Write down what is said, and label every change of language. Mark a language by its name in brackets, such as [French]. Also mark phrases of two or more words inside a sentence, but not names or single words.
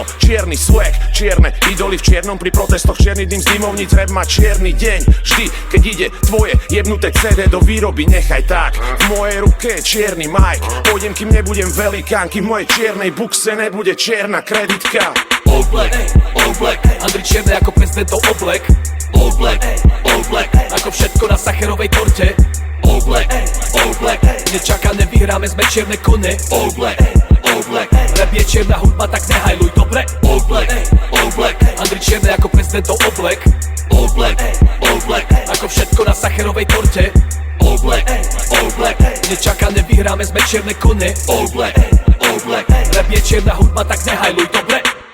[Slovak] Čierny swag, čierne idoly v čiernom pri protestoch, čierny dym z dymovníc, rap má čierny deň. Vždy, keď ide tvoje jebnuté CD do výroby, nechaj tak. V mojej ruke je čierny Mike, pôjdem, kým nebudem velikán, kým v mojej čiernej bukse nebude čierna kreditka. [English] All black, [Slovak] Andrej Čierny ako prezidentov Oblek. [English] All black, [Slovak] ako všetko na sacherovej torte. [English] All black, [Slovak] nečakané vyhráme, sme čierne kone. [English] All black, [Slovak] rap je čierna hudba, tak nehajluj, dobre? [English] All black, [Slovak] Andrej Čierny ako prezidentov Oblek. [English] All black, [Slovak] ako všetko na sacherovej torte. [English] All black, [Slovak] nečakané vyhráme, sme čierne kone. [English] All black, [Slovak] rap je čierna hudba, tak nehajluj, dobre?